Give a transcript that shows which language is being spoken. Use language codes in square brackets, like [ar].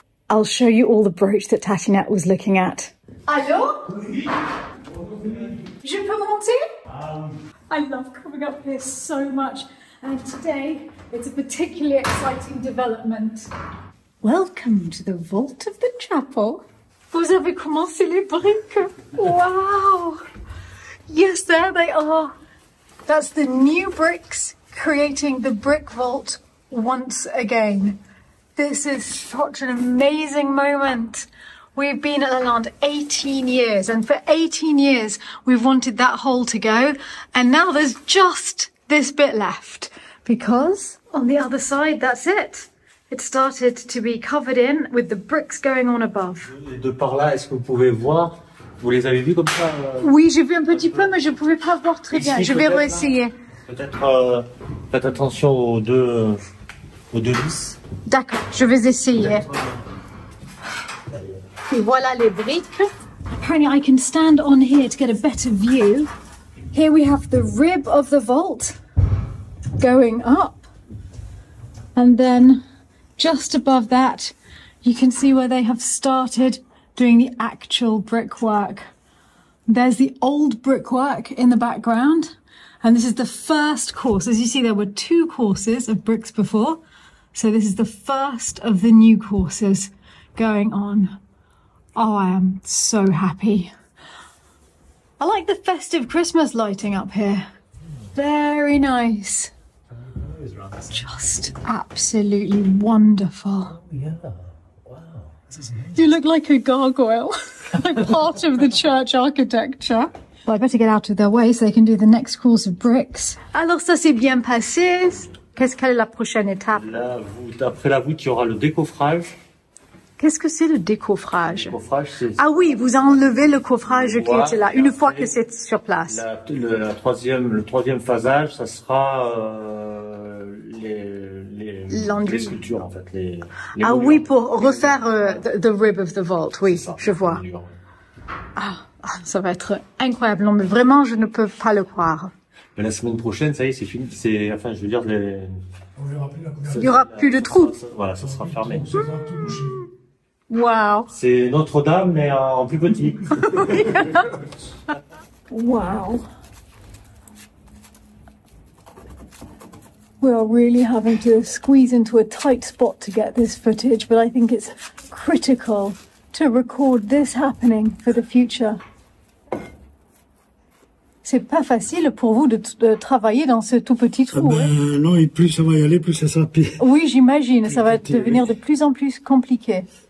[en] I'll show you all the brooch that Tatty Nat was looking at. [fr] Allô? Je peux monter? [en] I love coming up here so much. And today, it's a particularly exciting development. Welcome to the vault of the chapel. [fr] Vous avez commencé les briques? [en] Wow! Yes, there they are. That's the new bricks creating the brick vault once again. This is such an amazing moment. We've been at Lalande 18 years, and for 18 years we've wanted that hole to go, and now there's just this bit left, because on the other side, that's it. It started to be covered in with the bricks going on above. [fr] De par là, est-ce que vous pouvez voir? Vous les avez vus comme ça? Oui, j'ai vu un petit peu, mais je ne pouvais pas voir très bien. Je vais réessayer. Peut-être faites attention aux deux vis. D'accord, je vais essayer. Et voilà les briques. [en] Apparently I can stand on here to get a better view. Here we have the rib of the vault going up. And then just above that, you can see where they have started doing the actual brickwork. There's the old brickwork in the background. And this is the first course. As you see, there were 2 courses of bricks before. So this is the first of the new courses going on. Oh, I am so happy. I like the festive Christmas lighting up here. Very nice. Just absolutely wonderful. Yeah. Wow. You look like a gargoyle, like part of the church architecture. Well, I better get out of their way so they can do the next course of bricks. [fr] Alors ça s'est bien passé. Quelle est la prochaine étape? Là, après la voûte, il y aura le décoffrage. Qu'est-ce que c'est le décoffrage? Le décoffrage, c'est... Ah oui, vous enlevez le coffrage qui était là, une fois que c'est sur place. Le troisième phasage, ça sera les sculptures, en fait. Les ah oui, pour refaire [en] the rib of the vault, [fr] oui, je vois. Ah, ça va être incroyable. Non, mais vraiment, je ne peux pas le croire. Mais la semaine prochaine, ça y est, c'est fini. Enfin, je veux dire, il n'y aura plus de trous. Voilà, ça sera fermé. Wow. C'est Notre-Dame, mais en plus petit. Wow. [en] We are really having to squeeze into a tight spot to get this footage, but I think it's critical to record this happening for the future. [fr] C'est pas facile pour vous de travailler dans ce tout petit trou. Non, et plus ça va y aller, plus ça sera pire. Oui, j'imagine, ça va devenir de plus en plus compliqué.